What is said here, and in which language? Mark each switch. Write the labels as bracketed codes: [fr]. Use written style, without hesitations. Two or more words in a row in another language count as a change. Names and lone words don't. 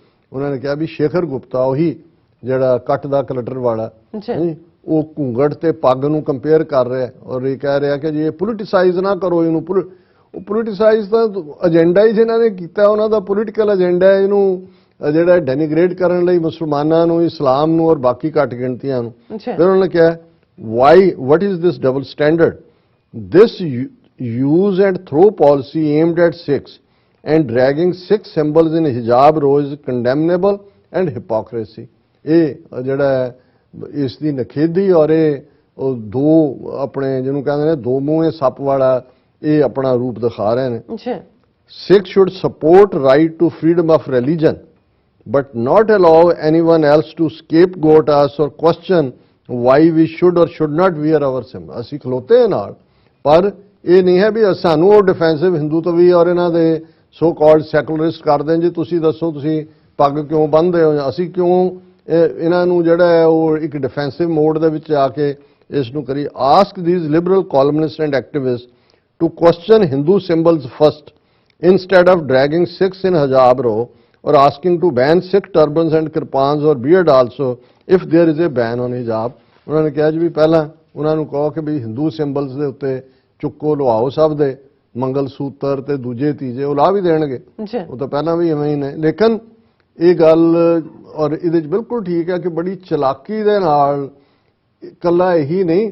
[pa] ਉਹਨਾਂ ਨੇ ਕਿਹਾ ਵੀ ਸ਼ੇਖਰ ਗੁਪਤਾ ਉਹੀ ਜਿਹੜਾ ਕੱਟ ਦਾ ਕਲਟਰ ਵਾਲਾ ਉਹ ਘੂੰਗਟ ਤੇ ਪੱਗ ਨੂੰ ਕੰਪੇਅਰ ਕਰ ਰਿਹਾ ਔਰ ਇਹ ਕਹਿ ਰਿਹਾ ਕਿ ਜੀ ਇਹ ਪੋਲਿਟਿਸਾਈਜ਼ ਨਾ ਕਰੋ ਇਹਨੂੰ। ਉਹ ਪੋਲਿਟਿਸਾਈਜ਼ ਦਾ ਏਜੰਡਾ ਹੀ ਜਿਹਨਾਂ ਨੇ ਕੀਤਾ ਉਹਨਾਂ ਦਾ [en] political agenda [pa] ਹੈ ਇਹਨੂੰ ਜਿਹੜਾ ਡੈਨੀਗ੍ਰੇਟ ਕਰਨ ਲਈ ਮੁਸਲਮਾਨਾਂ ਨੂੰ, ਇਸਲਾਮ ਨੂੰ ਔਰ ਬਾਕੀ ਘੱਟ ਗਿਣਤੀਆਂ ਨੂੰ। ਫਿਰ ਉਹਨਾਂ ਨੇ ਕਿਹਾ [en] why what is this double standard, this use and throw policy aimed at Sikhs and dragging Sikh symbols in hijab row is condemnable and hypocrisy। [pa] ਇਹ ਜਿਹੜਾ ਇਸ ਦੀ ਨਖੇਦੀ ਔਰ ਇਹ ਦੋ ਆਪਣੇ ਜਿਹਨੂੰ ਕਹਿੰਦੇ ਨੇ ਦੋ ਮੂੰਹੇ ਸੱਪ ਵਾਲਾ ਇਹ ਆਪਣਾ ਰੂਪ ਦਿਖਾ ਰਹੇ ਨੇ। [en] Sikhs should support right to freedom of religion, but not allow anyone else to scapegoat us or question why we should or should not wear our symbol. [pa] ਅਸੀਂ ਖਲੋਤੇ ਹਾਂ ਨਾਲ, ਪਰ ਇਹ ਨਹੀਂ ਹੈ ਵੀ ਸਾਨੂੰ ਉਹ ਡਿਫੈਂਸਿਵ ਹਿੰਦੂਤਵ ਵੀ ਔਰ ਇਹਨਾਂ ਦੇ [en] so called secularist [pa] ਕਰਦੇ ਜੀ ਤੁਸੀਂ ਦੱਸੋ ਤੁਸੀਂ ਪੱਗ ਕਿਉਂ ਬੰਨ੍ਹਦੇ ਹੋ, ਅਸੀਂ ਕਿਉਂ ਇਹਨਾਂ ਨੂੰ ਜਿਹੜਾ ਹੈ ਉਹ ਇੱਕ [en] defensive mode [pa] ਦੇ ਵਿੱਚ ਆ ਕੇ ਇਸ ਨੂੰ ਕਰੀ. [en] ask these liberal columnist and activist to question Hindu symbols first instead of dragging Sikhs in hijab row or asking to ban Sikh turbans and kirpans or beard also if there is a ban on hijab. [pa] ਉਹਨਾਂ ਨੇ ਕਿਹਾ ਜੀ ਵੀ ਪਹਿਲਾਂ ਉਹਨਾਂ ਨੂੰ ਕਹੋ ਕਿ ਵੀ ਹਿੰਦੂ ਸਿੰਬਲਸ ਦੇ ਉੱਤੇ ਚੁੱਕੋ ਲਵਾਓ ਸਭ ਦੇ ਮੰਗਲ ਸੂਤਰ ਤੇ ਦੂਜੇ ਤੀਜੇ ਉਹ ਲਾ ਵੀ ਦੇਣਗੇ, ਉਹ ਤਾਂ ਪਹਿਲਾਂ ਵੀ ਐਵੇਂ ਹੀ ਨੇ. ਲੇਕਿਨ ਇਹ ਗੱਲ ਔਰ ਇਹਦੇ 'ਚ ਬਿਲਕੁਲ ਠੀਕ ਹੈ ਕਿ ਬੜੀ ਚਲਾਕੀ ਦੇ ਨਾਲ ਇਕੱਲਾ ਇਹੀ ਨਹੀਂ.